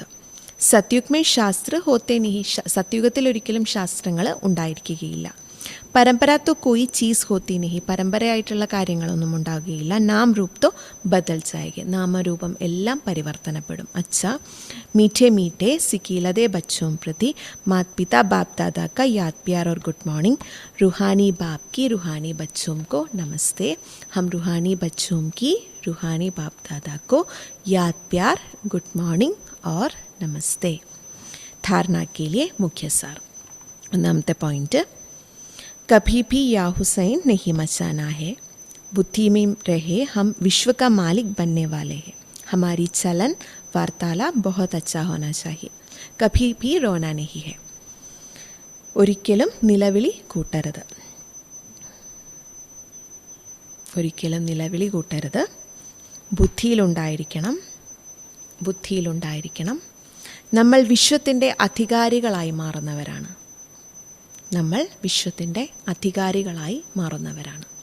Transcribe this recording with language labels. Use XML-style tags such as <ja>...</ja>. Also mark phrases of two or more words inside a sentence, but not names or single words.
<hi>सतयुग में शास्त्र होते नहीं,</hi> <ml>സത്യുഗത്തിൽ ഒരിക്കലും ശാസ്ത്രങ്ങൾ ഉണ്ടായിരിക്കുകയില്ല.</ml> <hi>परम्परा तो कोई चीज़ होती नहीं,</hi> <ml>പരമ്പരയായിട്ടുള്ള കാര്യങ്ങളൊന്നും ഉണ്ടാകുകയില്ല.</ml> <hi>नाम रूप तो बदल जाएँगे,</hi> <ml>നാമരൂപം എല്ലാം പരിവർത്തനപ്പെടും.</ml> <hi>अच्छा मीठे मीठे सिकीलधे बच्चों प्रति मात पिता बाप दादा का याद प्यार और</hi> <en>good morning,</en> <hi>रूहानी बाप की रूहानी बच्चों को नमस्ते. हम रूहानी बच्चों की रूहानी बाप दादा को याद प्यार</hi> <en>good morning</en> <hi>और नमस्ते. धारणा के लिए मुख्य सार.</hi> <ml>ഒന്നാമത്തെ പോയിന്റ്,</ml> <hi>कभी भी या हुसैन नहीं मचाना है, बुद्धि में रहे हम विश्व का मालिक बनने वाले हैं. हमारी चलन वार्तालाप बहुत अच्छा होना चाहिए. कभी भी रोना नहीं है,</hi> <ml>ഒരിക്കലും നിലവിളി കൂട്ടരുത്, ഒരിക്കലും നിലവിളി കൂട്ടരുത്. ബുദ്ധിയിലുണ്ടായിരിക്കണം. നമ്മൾ വിശ്വത്തിൻ്റെ അധികാരികളായി മാറുന്നവരാണ്, നമ്മൾ വിശ്വത്തിൻ്റെ അധികാരികളായി മാറുന്നവരാണ്.</ml>